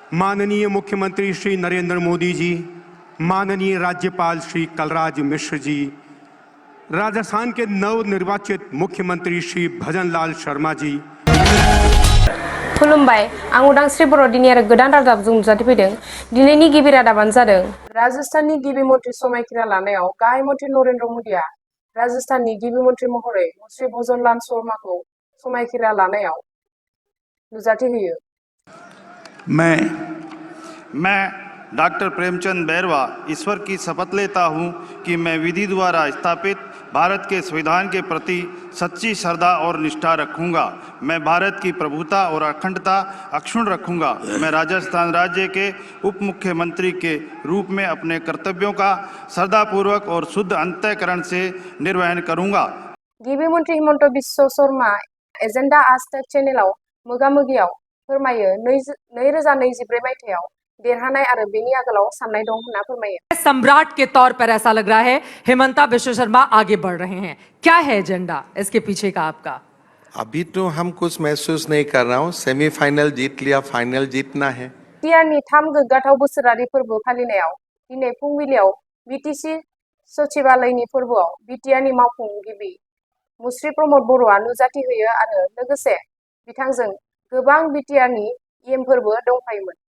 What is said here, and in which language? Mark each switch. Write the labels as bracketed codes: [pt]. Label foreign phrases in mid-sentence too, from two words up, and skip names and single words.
[hi] माननीय मुख्यमंत्री श्री नरेंद्र मोदी जी, माननीय राज्यपाल श्री कलराज मिश्र जी, राजस्थान के नवनिर्वाचित मुख्यमंत्री श्री भजनलाल शर्मा जी। [brx] खुलुमबाय, आं उदांस्रि बर' दिनै आरो गोदान रादाबजों नुजाथिफैदों। दिनैनि गिबि रादाबानो जादों राजस्थाननि गिबि मन्त्रि समायखिरा लानायाव गाहाय मन्त्रि नरेंद्र मोदीआ राजस्थाननि गिबि मन्त्रि महरै श्री भजनलाल शर्माखौ समायखिरा लानायाव नुजाथिहोयो। [hi] मैं डॉक्टर प्रेमचंद बैरवा ईश्वर की शपथ लेता हूं कि मैं विधि द्वारा स्थापित भारत के संविधान के प्रति सच्ची श्रद्धा और निष्ठा रखूंगा। मैं भारत की प्रभुता और अखंडता अक्षुण्ण रखूंगा। मैं राजस्थान राज्य के उप मुख्यमंत्री के रूप में अपने कर्तव्यों का श्रद्धापूर्वक और शुद्ध अंतःकरण से निर्वहन करूंगा। [brx] गिबि मन्त्रि हिमंत बिश्व शर्मा एजेंडा आज तक चेनेलाव मोगा-मोगियाव फोरमायो 2024 मायथाइयाव देरहानाय आरो बेनि आगोलाव साननाय दं होनना फोरमायो। [hi] सम्राट के तौर पर ऐसा लग रहा है हिमंता बिश्व शर्मा आगे बढ़ रहे हैं। क्या है एजेंडा इसके पीछे का आपका? अभी तो हम कुछ महसूस नहीं कर रहा हूँ। सेमीफाइनल जीत लिया, फाइनल जीतना है। [brx] बिटिआरनि 3 गोग्गाथाव बोसोरारि फोरबो फालिनायाव दिनै फुंबिलियाव बिटिसि सचिबालयनि फोरबोआव बिटिआरनि मावफुंगिरि मुस्रि प्रमद बर'आ नुजाथिहोयो आरो लोगोसे बिथांजों गोबां बिटिआरनि इएमफोरबो दंफायोमोन।